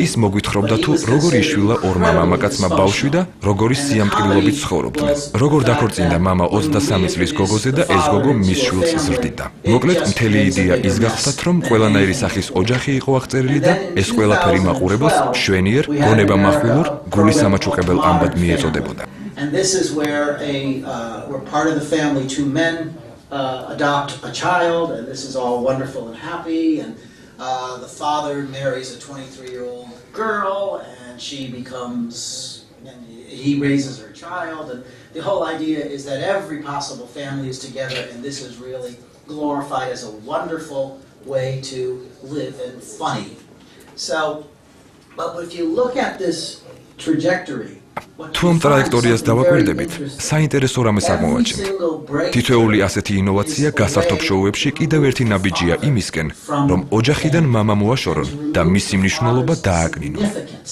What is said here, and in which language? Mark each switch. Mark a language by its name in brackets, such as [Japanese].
[Georgian] ის მოგვითხრობდა თუ როგორ იშვილა ორმა მამაკაცმა ბავშვი და როგორი სიამტკბილობით ცხოვრობდნენ. როგორ დაქორწინდა მამა 23 წლის გოგოზე და ეს გოგო მის შვილს ზრდიდა. მოკლედ, მთელი იდეა ის გახლდათ, რომ ყველანაირი სახის ოჯახი იყო აღწერილი და ეს ყველაფერი მაყურებელს მშვენიერ, გონებამახვილურ, გულის ამაჩუყებელ ამბად მიეწოდებოდა. [English] And this is where we're part of the family. Two men adopt a child, and this is all wonderful and happy. And the father marries a 23-year-old girl, and he raises her child. And the whole idea is that every possible family is together, and this is really glorified as a wonderful way to live and funny. But if you look at this trajectory, [Georgian] თუ ამ ტრაექტორიას დავაკვირდებით, საინტერესო რამეს აღმოვაჩენთ. თითოეული ასეთი ინოვაცია გასართობ შოუებში კიდევ ერთი ნაბიჯია იმისკენ, რომ ოჯახიდან მამა მოაშორონ და მისი მნიშვნელობა დააკნინონ.